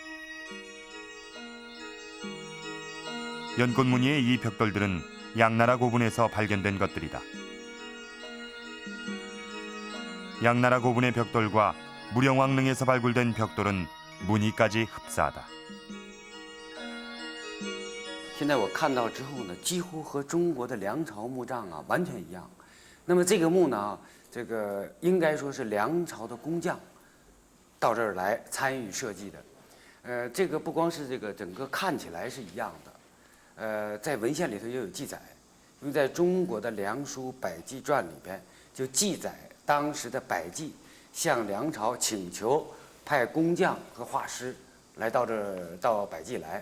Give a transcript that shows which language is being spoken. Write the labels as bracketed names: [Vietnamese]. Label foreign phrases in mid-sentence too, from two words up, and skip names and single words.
[Korean] 연꽃무늬의 이 벽돌들은 양나라 고분에서 발견된 것들이다. 양나라 고분의 벽돌과 무령왕릉에서 발굴된 벽돌은 무늬까지 흡사하다. [Chinese] 现在我看到之后呢，几乎和中国的梁朝墓葬啊完全一样。那么这个墓呢，这个应该说是梁朝的工匠到这儿来参与设计的。这个不光是这个整个看起来是一样的，在文献里头也有记载，因为在中国的《梁书百纪传》里边就记载当时的百济向梁朝请求派工匠和画师来到百济来。